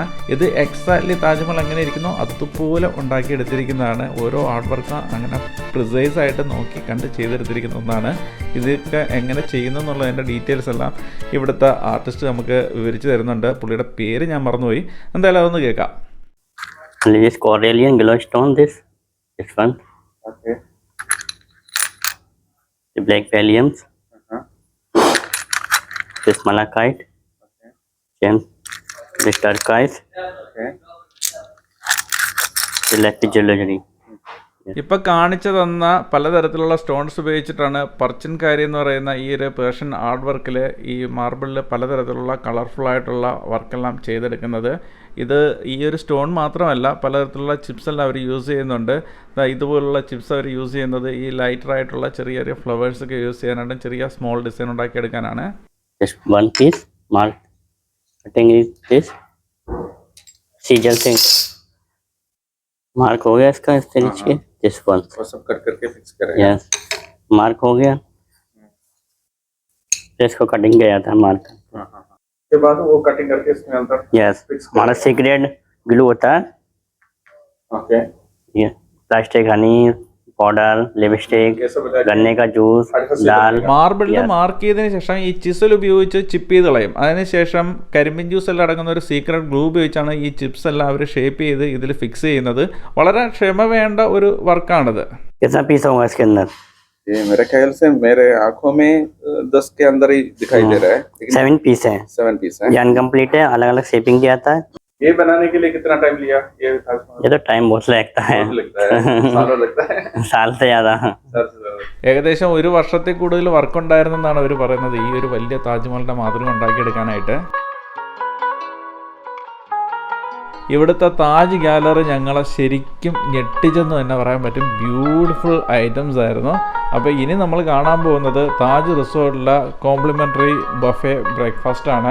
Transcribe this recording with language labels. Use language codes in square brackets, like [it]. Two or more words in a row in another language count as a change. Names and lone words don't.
[ml] ഇത് എക്സാക്ട്ലി താജ്മഹൽ എങ്ങനെ ഇരിക്കുന്നോ അതുപോലെ ഉണ്ടാക്കിയെടുത്തിരിക്കുന്നതാണ്. ഓരോ [en] art work [ml] അങ്ങനെ പ്രിസൈസ് ആയിട്ട് നോക്കി കണ്ട് ചെയ്തെടുത്തിരിക്കുന്ന ഒന്നാണ്. ഇതൊക്കെ എങ്ങനെ ചെയ്യുന്നു എന്നുള്ളതിൻ്റെ ഡീറ്റെയിൽസ് എല്ലാം ഇവിടുത്തെ ആർട്ടിസ്റ്റ് നമുക്ക് വിവരിച്ച് തരുന്നുണ്ട്. പുള്ളിയുടെ പേര് ഞാൻ മറന്നുപോയി, എന്തായാലും അതൊന്ന് കേൾക്കാം. [en] Okay. The black palliums, this malachite, gems, this turquoise, the lapis lazuli. ഇപ്പം കാണിച്ചു തന്ന പലതരത്തിലുള്ള സ്റ്റോൺസ് ഉപയോഗിച്ചിട്ടാണ് പർച്ചിൻകാരി എന്ന് പറയുന്ന ഈ ഒരു Persian art വർക്കിൽ ഈ മാർബിളിൽ പലതരത്തിലുള്ള കളർഫുള്ളായിട്ടുള്ള വർക്കെല്ലാം ചെയ്തെടുക്കുന്നത്. ഇത് ഈ ഒരു സ്റ്റോൺ മാത്രമല്ല, പലതരത്തിലുള്ള ചിപ്സ് എല്ലാം അവർ യൂസ് ചെയ്യുന്നുണ്ട്. ഇതുപോലുള്ള ചിപ്സ് അവർ യൂസ് ചെയ്യുന്നത് ഈ ലൈറ്ററായിട്ടുള്ള ചെറിയ ചെറിയ ഫ്ലവേഴ്സൊക്കെ യൂസ് ചെയ്യാനായിട്ട് ചെറിയ small design ഉണ്ടാക്കിയെടുക്കാനാണ്. Just one piece, mark cutting is this, [hi] scissor से मार्क हो गया इसका इस तरीके से. [en] This one, [hi] वो सब कट करके फिक्स करेंगे. yes, मार्क हो गया. इसको कटिंग किया था मार्क. उसके बाद वो कटिंग करके इसमें अंदर Yes, फिक्स हमारा [en] secret glue [hi] होता है. ओके. ये [en] plastic, honey powder, lipstick, [hi] ये सब लगा गन्ने का जूस, दाल. [ml] മാർബിളിൽ മാർക്ക് ചെയ്തതിന് ശേഷം ഈ ചിസൽ ഉപയോഗിച്ച് ചിപ്പ് ചെയ്ത് കളയും. അതിനുശേഷം കരിമ്പിൻ ജ്യൂസ് എല്ലാം അടങ്ങുന്ന ഒരു [en] secret glue [ml] ഉപയോഗിച്ചാണ് ഈ ചിപ്സ് എല്ലാം അവർ ഷേപ്പ് ചെയ്ത് ഇതിൽ ഫിക്സ് ചെയ്യുന്നത്. വളരെ ക്ഷമ വേണ്ട ഒരു വർക്കാണിത്. [hi] कितना पीस होगा इसके अंदर? ये मेरे ख्याल से मेरे आंखों में 10 के अंदर ही दिखाई दे रहा है. 7 पीस है. 7 पीस है. ये अनकम्प्लीट है, अलग अलग शेपिंग किया था. ये बनाने के लिए कितना टाइम लिया? ये ताजमहल ये तो टाइम बहुत लगता है, बहुत लगता है, सालों लगता है. साल से ज्यादा. साल से ज्यादा. [ml] ഏകദേശം 1 വർഷത്തിൽ കൂടുതൽ വർക്ക് ഉണ്ടായിരുന്നെന്നാണ് അവർ പറയുന്നത് ഈ ഒരു വലിയ താജ്മഹലിൻ്റെ മാതൃക ഉണ്ടാക്കിയെടുക്കാനായിട്ട്. ഇവിടുത്തെ താജ് ഗാലറി ഞങ്ങളെ ശരിക്കും ഞെട്ടിച്ചെന്ന് തന്നെ പറയാൻ പറ്റും. [en] beautiful items [ml] ആയിരുന്നു. അപ്പോൾ ഇനി നമ്മൾ കാണാൻ പോകുന്നത് താജ് റിസോർട്ടിലെ [en] complimentary buffet breakfast [ml] ആണ്.